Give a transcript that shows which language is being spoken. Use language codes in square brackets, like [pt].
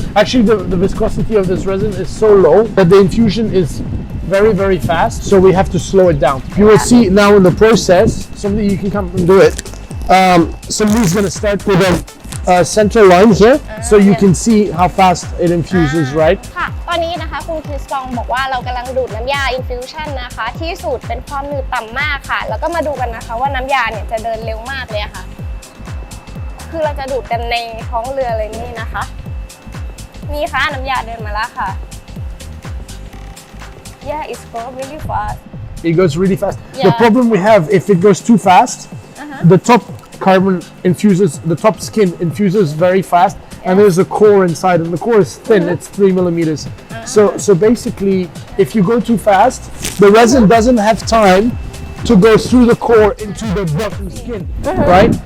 [en] Actually, the viscosity of this resin is so low that the infusion is very, very fast. So we have to slow it down. You will see now in the process, somebody you can come and do it. Somebody's going to start with a center line here, so you can see how fast it infuses, right? [th] ค่ะตอนนี้นะคะคุณคริสตองบอกว่าเรากำลังดูดน้ำยา infusion นะคะที่สูตรเป็นความหนืดต่ำมากค่ะแล้วก็มาดูกันนะคะว่าน้ำยาเนี่ยจะเดินเร็วมากเลยค่ะคือเราจะดูดกันในท้องเรือเลยนี่นะคะนี่ค่ะน้ำยาเดินมาแล้วค่ะ [en] Yeah, it's going really fast. It goes really fast. Yeah. The problem we have, if it goes too fast, the top carbon infuses, the top skin infuses very fast, and there's a core inside, and the core is thin, it's 3 millimeters. So basically, if you go too fast, the resin doesn't have time to go through the core into the bottom skin, right?